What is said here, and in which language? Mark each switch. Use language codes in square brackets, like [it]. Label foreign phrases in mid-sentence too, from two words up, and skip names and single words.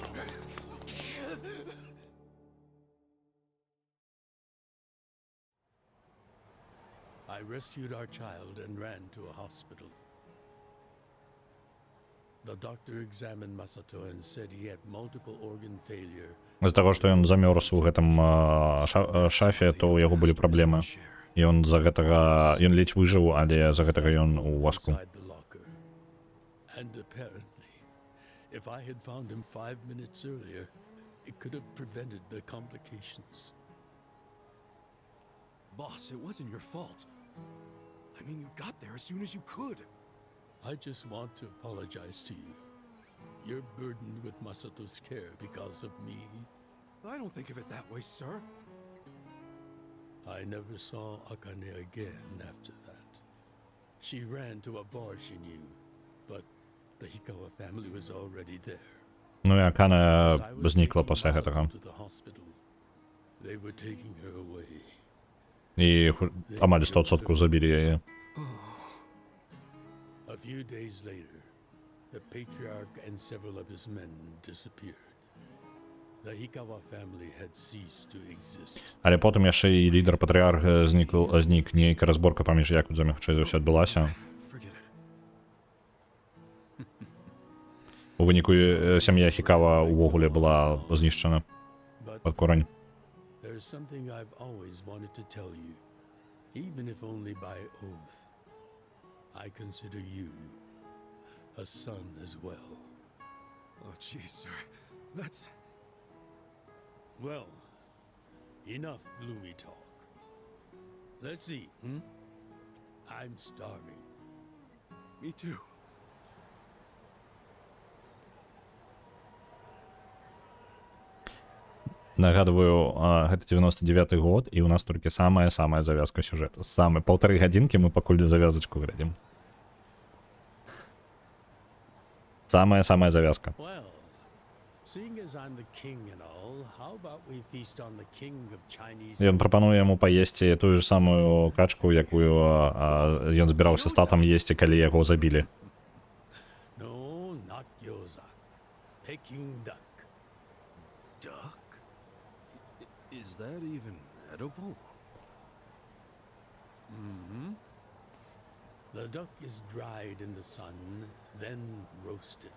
[en] I rescued our child and ran to a hospital. The doctor examined Masato and said he had multiple organ failure. [be] З-за таго, што ён замёрз у гэтым шафе, то ў яго былі праблемы. І ён з-за гэтага... Ён ледзь выжыў, але з-за гэтага ён у васку. [en] And apparently, if I had found him 5 minutes earlier, it could have prevented the complications. Boss, it wasn't your fault. I mean, you got there as soon as you could. I just want to apologize to you. You're burdened with Masato's care because of me. I don't think of it that way, sir. I never saw Akane again after that. She ran to a bar she knew, but the Hikawa family was already there. [be] Ну і Акане [uk] зникла після [be] гэтага. [en] They were taking her away. [be] І амаль 100% забілі яе. [en] A few days later, the patriarch and several of his men disappeared. The Hikawa family had ceased to exist. [be] Але потім яшчэ і лідар патрыарх знік нейкая разборка паміж якудзамі, хутчэй за ўсё адбылася. У выніку сям'я Хікава ўвогуле была знішчана пад корань. [en] There's something I've always wanted to tell you, even if only by oath. I consider you a son as well. Oh, jeez, sir. That's... Well, enough gloomy talk. Let's eat, I'm starving. Me too. [be] Нагадываю, гэта 99-й год, і у нас толькі самая завязка сюжэту. Полторы гадзінкі мы пакуль завязачку глядзім. Самая завязка. [en] Well, seeing as I'm the king and all, how about we feast on the king of Chinese... [be] Ён прапануе яму паесці тую ж самую качку, якую ён збіраўся з татам есці, калі яго забілі. [en] No, not gyoza. Peking duck. Duck? Is that even edible? Mm-hmm. The duck is dried in the sun, then roasted.